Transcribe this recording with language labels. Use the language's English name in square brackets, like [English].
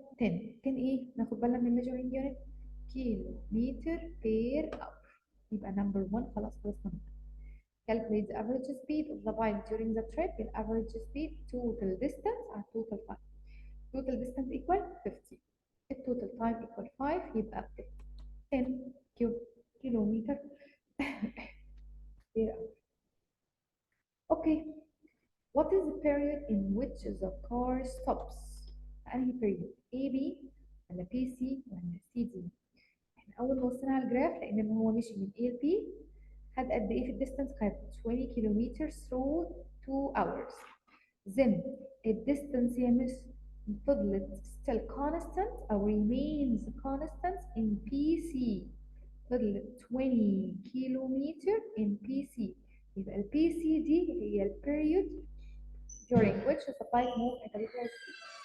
[Arabic] 10 ايه؟ ناخد بالنا من [English] measuring unit [Arabic] كيلو متر [English] per hour. [Arabic] يبقى [English] number 1 [Arabic] خلاص خلصنا منها. [English] calculate the average speed of the bike during the trip. ال average speed total distance على total time. total distance equal 50. التوتال time equal 5 [Arabic] يبقى [English] 10 kilometre per hour. Okay. What is the period in which the car stops؟ [Arabic] أنهي period؟ AB ولا PC ولا CD؟ احنا أول ما وصلنا على الجراف لأن هو مشي من A ل B خد قد إيه في الديستانس؟ خد 20 كيلومتر [English] through 2 hours. then [Arabic] الديستانس يا مس فضلت [English] still constant أو remains constant in PC. [Arabic] فضلت 20 كيلومتر [English] in PC. [Arabic] يبقى ال [English] PC دي هي ال period during which the bike move at a regular speed.